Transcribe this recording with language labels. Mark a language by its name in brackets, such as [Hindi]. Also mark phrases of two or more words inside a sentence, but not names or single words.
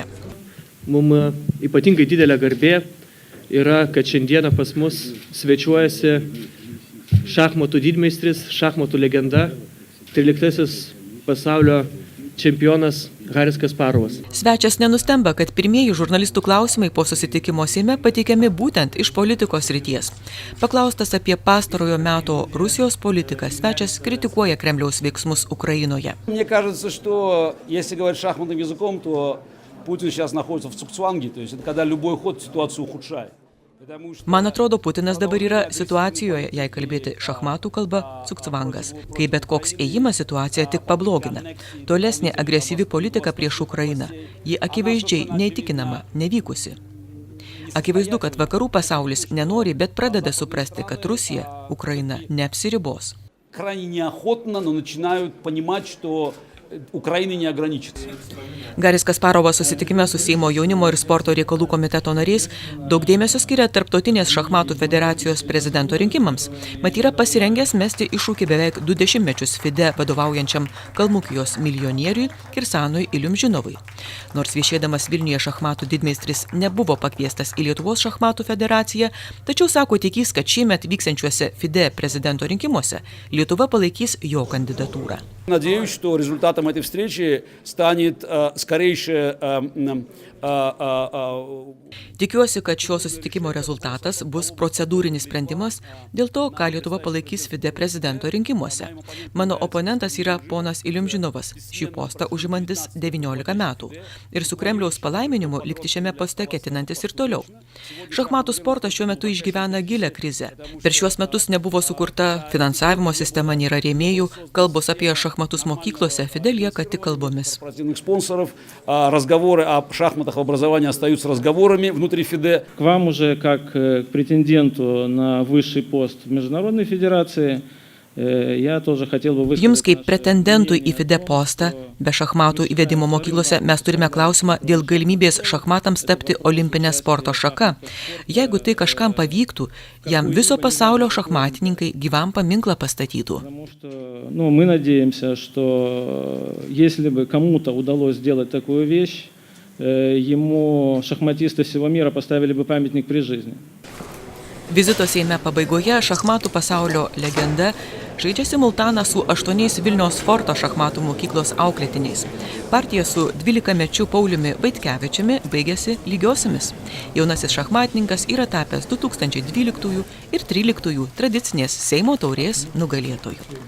[Lithuanian] Mums ypatingai didelė garbė yra, kad šiandieną pas mus svečiuojasi šachmatų didmeistris, šachmatų legenda, 13 pasaulio čempionas Garis Kasparovas. Svečias nenustemba, kad pirmieji žurnalistų klausimai po susitikimo Seime pateikiami būtent iš politikos srities. Paklaustas apie pastarojo meto Rusijos politiką, svečias kritikuoja Kremliaus veiksmus Ukrainoje. [Russian] Мне кажется, что если говорить шахматным языком, то Путин сейчас находится в цукцванге, то есть это когда любой ход ситуацию ухудшает. [Lithuanian] Man atrodo, Putinas dabar yra situacijoje, jei kalbėti šachmatų kalba, cukcvangas, kai bet koks ėjimas situaciją tik pablogina. Tolesnė agresyvi politika prieš Ukrainą, ji akivaizdžiai neįtikinama, nevykusi. Akivaizdu, kad vakarų pasaulis nenori, bet pradeda suprasti, kad Rusija, Ukraina neapsiribos. [Russian] Крайне неохотно, но начинают понимать, что Ukraina neograničится. [Lithuanian] Garis Kasparovas susitikime su Seimo jaunimo ir sporto reikalų komiteto nariais daug dėmesio skiria Tarptautinės šachmatų federacijos prezidento rinkimams. Mat yra pasirengęs mesti iššūkį beveik 2 dešimtmečius FIDE vadovaujančiam Kalmukijos milijonieriui Kirsanui Iliumžinovui. Nors viešėdamas Vilniuje šachmatų didmeistris nebuvo pakviestas į Lietuvos šachmatų federaciją, tačiau sako tikys, kad šiemet vyksiančiuose FIDE prezidento rinkimuose Lietuva palaikys jo kandidatūrą. [Russian] Надеюсь, что результатом этой встречи станет скорейшее... [Lithuanian] Tikiuosi, kad šio susitikimo rezultatas bus procedūrinis sprendimas dėl to, ką Lietuva palaikys FIDE prezidento rinkimuose. Mano oponentas yra ponas Iliumžinovas, šį postą užimantis 19 metų ir su Kremliaus palaiminimu likti šiame poste ketinantis ir toliau. Šachmatų sportas šiuo metu išgyvena gilią krizę. Per šiuos metus nebuvo sukurta finansavimo sistema, nėra rėmėjų, kalbos apie šachmatus mokyklose FIDE lieka tik kalbomis. [Russian] Разговоры о шахматах в образовании остаются разговорами внутри ФИДЕ. К вам уже как к претенденту на высший пост в Международной федерации, я тоже хотел бы высказать... [Lithuanian] Jums kaip pretendentui į FIDE postą, be šachmatų įvedimo mokyklose, mes turime klausimą dėl galimybės šachmatams tapti olimpinę sporto šaka. Jeigu tai kažkam pavyktų, jam viso pasaulio šachmatininkai gyvam paminklą pastatytų. [Russian] Мы надеемся, что если бы кому-то удалось сделать такую вещь, ему šachmatistai всего мира поставили бы памятник при жизни. [Lithuanian] Vizito Seime pabaigoje šachmatų pasaulio legenda žaidžia simultaną su 8 Vilniaus forto šachmatų mokyklos auklėtiniais. Partija su 12-mečiu Pauliumi Vaitkevičiumi baigėsi lygiosiamis. Jaunasis šachmatininkas yra tapęs 2012 ir 2013 tradicinės Seimo taurės nugalėtojų.